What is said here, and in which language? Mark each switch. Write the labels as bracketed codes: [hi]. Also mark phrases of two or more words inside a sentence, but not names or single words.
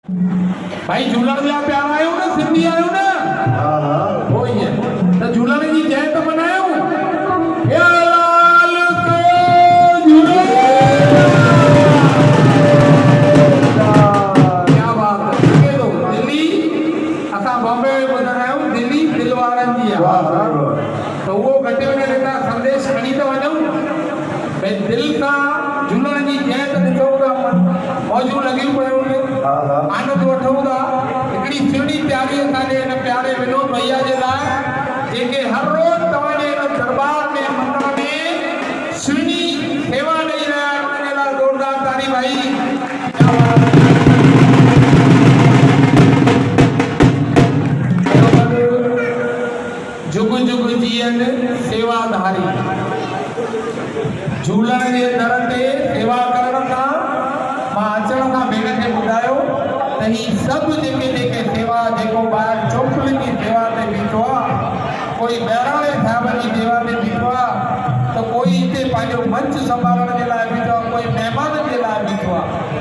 [sd] भाई झूलण जा प्यार आयो ना, सिंधी आयो ना। हाँ हाँ हो ही है तो झूलण जी जय तो मनायो। या लाल को झूलो। [hi] क्या बात है। [sd] के दो दिल्ली असा बॉम्बे में ॿुधण आहियूं, दिल्ली दिल वारनि जी वाह आहे। वाह तो वो घटि में घटि हितां संदेश खणी त वञूं भई दिल सां झूलण जी जय त ॾिसूं था, मौजूं लॻियूं पियूं आहिनि, हाँ हाँ आनंद वठूं था। हिकिड़ी सुहिणी प्यारी असांजे हिन प्यारे विनोद भैया जे लाइ जेके हर रोज़ तव्हांजे हिन दरबार में मंदर में सुहिणी सेवा ॾेई रहिया आहिनि, उनजे लाइ ज़ोरदार ताड़ी भाई। जुग जुग जीअनि सेवाधारी, झूलण जे दर ते सेवा करण सां मां अचण खां भेण खे ॿुधायो त ही सभु जेके सेवा, जेको ॿाहिरि चोपड़ियुनि जी सेवा ते बीठो आहे, कोई बहिराणे साहिब जी सेवा ते बीठो आहे, त कोई हिते पंहिंजो मंच संभालण जे लाइ बीठो आहे, कोई महिमाननि जे लाइ बीठो आहे।